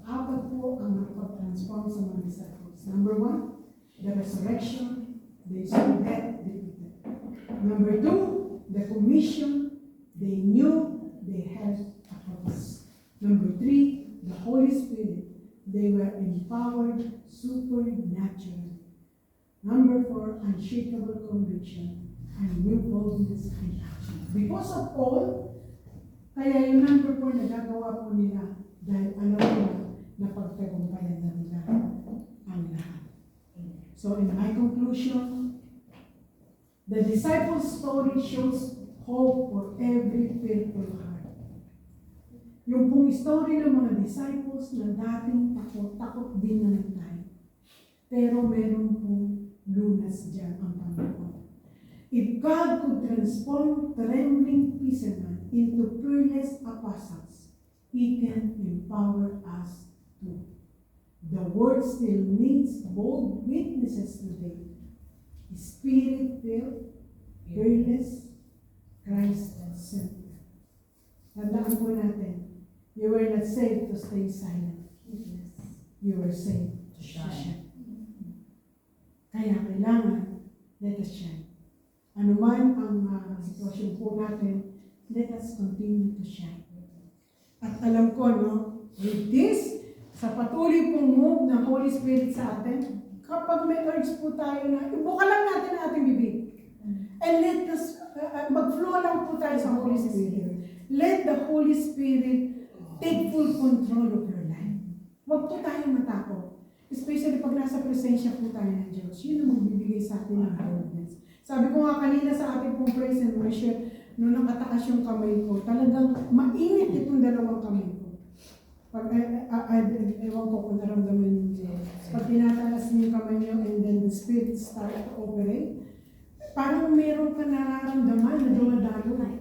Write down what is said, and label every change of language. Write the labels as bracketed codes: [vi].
[tl] Apat po ang nakapag-transform sa mga disciples. [en] Number 1, the resurrection, they saw death defeated. Number 2, the commission, they knew they had a purpose. Number 3, the Holy Spirit, they were empowered supernaturally. Number 4, unshakable conviction and new boldness in action. [tl] Because of all, kaya yung number 4 na gagawa po nila dahil alam nila na pagtagumpayan na nila ang lahat. [en] So in my conclusion, the disciples' story shows hope for every fearful heart. [tl] Yung pong story ng mga disciples na dating takot din na tayo. Pero meron pong lunas dyan ang Panginoon. [en] If God could transform trembling fishermen into fearless apostles, He can empower us too. The world still needs bold witnesses today. Spirit-filled, fearless, Christ-centered. Tandaan po natin, [tl] you were not saved to stay silent. [en] You were saved to shine. Kaya kailangan, let us shine. [tl] Ano man ang sitwasyon po natin, let us continue to shine. At alam ko, no, with this, sa patuloy pong move ng Holy Spirit sa atin, kapag may urge po tayo na, ibuka lang natin ang ating bibig. And let us, mag-flow lang po tayo sa Holy Spirit. [en] Let the Holy Spirit take full control of your life. [tl] Huwag po tayo matakot. Especially pag nasa presensya po tayo ng Diyos, yun ang magbibigay sa atin ng boldness. Sabi ko nga kanina sa ating pong praise and worship, nung nakatakas yung kamay ko, talagang mainit itong dalawang kamay ko. Pag, ewan ko kung naramdaman niyo, pag tinataas niyo yung kamay niyo and then the spirit start to operate, parang meron ka nararamdaman na dumadalo.